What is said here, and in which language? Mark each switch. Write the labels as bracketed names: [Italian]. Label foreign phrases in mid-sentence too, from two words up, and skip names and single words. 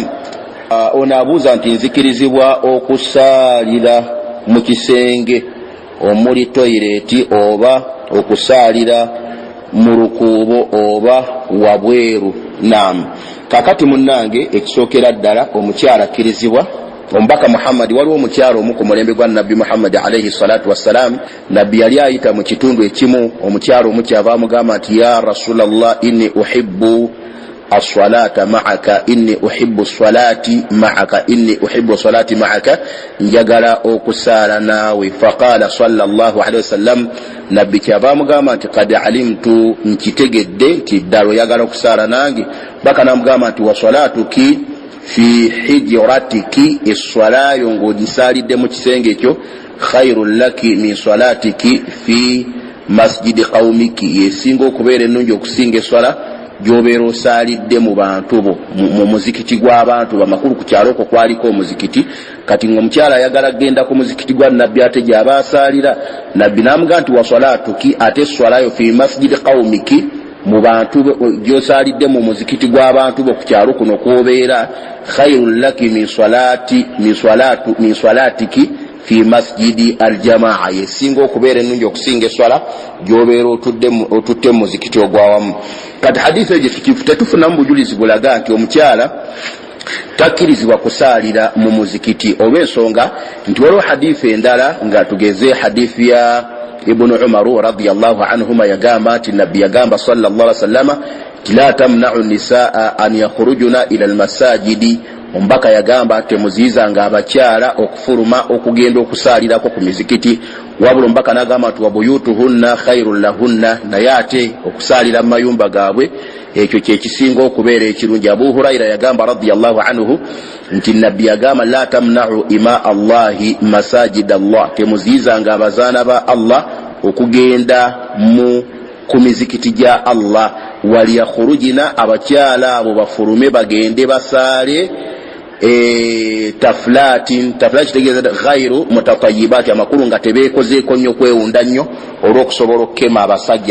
[Ganda] Ono abuuza nti nzikirizibwa okusaalira mu kisenge omuli toyireti oba okusaalira mu lukuubo oba wabweru. Naam. Kakati munnange ekisookera ddala omukyala akkirizibwa omubaka Muhammad waliwo omukyalo omu ku mulembe gwa nabbi Muhammad [Arabic] عليه الصلاة والسلام [Ganda] nabbi yali ayita mu kitundu ekimu omukyalo omu kyava amugamba nti [Arabic] يا رسول الله إني أحب الصلاة معك إني أحب الصلاة معك إني أحب الصلاة معك [Ganda] njagala okusaala naawe. [Arabic] فقال صلى الله عليه وسلم [Ganda] nabbi kyava amugamba nti [Arabic] قد علمت [Ganda] nkitegedde nti ddala oyagala okusaala nange. Baka namugamba nti [Arabic] وصلاتك في حجرتك [Ganda] esswalayo ng'ogisaalidde mu kisenge ekyo [Arabic] خير لك من صلاتك في مسجد قومك [Ganda] yesinga okubeera ennungi okusinga esswala gy'obeera osaalidde mu bantu bo mu muzikiti gw'abantu bamakulu. Ku kyalo okwo kwaliko omuzikiti kati ng'omukyala ayagala kgenda ku muzikiti gwa nabbi ate gy'aba asaalira nabbi n'amugaa nti [Arabic] وصلاتك [Ganda] ate esswalayo [Arabic] في مسجد قومك [Ganda] mu bantu gy'osaalidde mu muzikiti gw'abantu bo ku kyalo kuno kw'obeera [Arabic] خير لك من صلاتك في مسجد الجماعة [Ganda] yesinga okubeera ennungi okusinga esswala gy'obeera otutte mu muzikiti ogwawamu. Kati hadithi eyo tetufunamu bujulizi bulaga nti omukyala takkirizibwa kusaalira mu muzikiti olw'ensonga nti waliwo hadithi endala nga tugeze hadithi ya Ibn Umar [Arabic] رضي الله عنهما [Ganda] yagamba nti nabbi yagamba [Arabic] صلى الله عليه وسلم لا تمنعوا نساء أن يخرجن إلى المساجد. [Ganda] Ombaka yagamba temuzizanga abakyala okufuluma okugenda okusaalirako ku mizikiti, wabula ombaka nagamba nti [Arabic] وبيوتهن خير لهن, [Ganda] naye ate okusaalira mu mayumba gaabwe ekyo kyekisinga okubeera ekirungi. Abu Hurayra yagamba [Arabic] رضي الله عنه [Ganda] nti nabbi yagamba [Arabic] لا تمنعوا إماء الله مساجد الله, [Ganda] temuzizanga abazaana ba Allah okugenda ku mizikiti gya Allah. Waliyakhurujina, abakyala abo bafulume bagende basaale taflatin kitegeeza [Arabic] غير متطيبات, [Ganda] amakulu nga tebeekozeeko nnyo kwewunda nnyo olw'okusobola okukema abasajja.